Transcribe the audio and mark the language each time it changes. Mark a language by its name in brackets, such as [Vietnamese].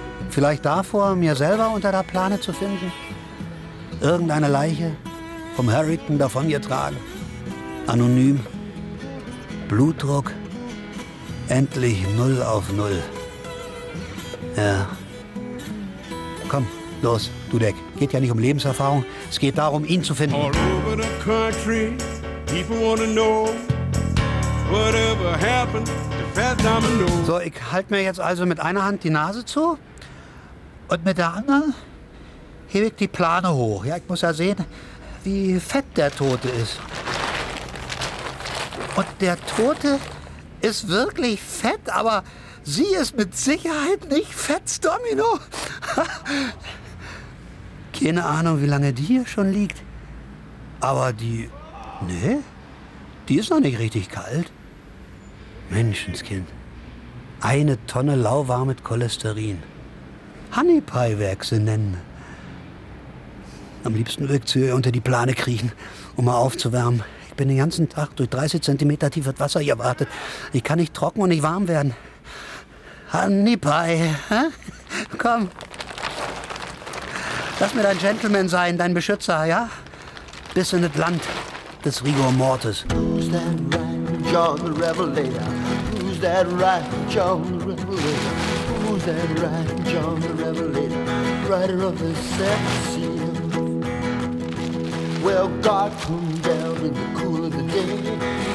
[German] Vielleicht davor, mir selber unter der Plane zu finden? Irgendeine Leiche vom Hurricane davongetragen? Anonym. Blutdruck. Endlich 0 auf 0. Ja. Komm, los. Dudek, geht ja nicht um Lebenserfahrung, es geht darum, ihn zu finden. [English] All over the country, people wanna know, whatever happened to Fat Domino. [German] So, ich halte mir jetzt also mit einer Hand die Nase zu und mit der anderen hebe ich die Plane hoch. Ja, ich muss ja sehen, wie fett der Tote ist. Und der Tote ist wirklich fett, aber sie ist mit Sicherheit nicht Fats Domino. Keine Ahnung, wie lange die hier schon liegt. Aber die. Nee, die ist noch nicht richtig kalt. Menschenskind. Eine Tonne lauwarm mit Cholesterin. Honey Pie, wie ich sie nennen. Am liebsten würde ich sie unter die Plane kriechen, um mal aufzuwärmen. Ich bin den ganzen Tag durch 30 cm tiefes Wasser hier wartet. Ich kann nicht trocken und nicht warm werden. Honey Pie, hä? Komm. Lass mir dein Gentleman sein, dein Beschützer, ja? Bis in das Land des Rigor Mortis. [English] Who's that right, John the Revelator? Who's that right, John the Revelator? Who's that right, John the Revelator? Writer of the Seth Seal. Well, God came down in the cool of the day.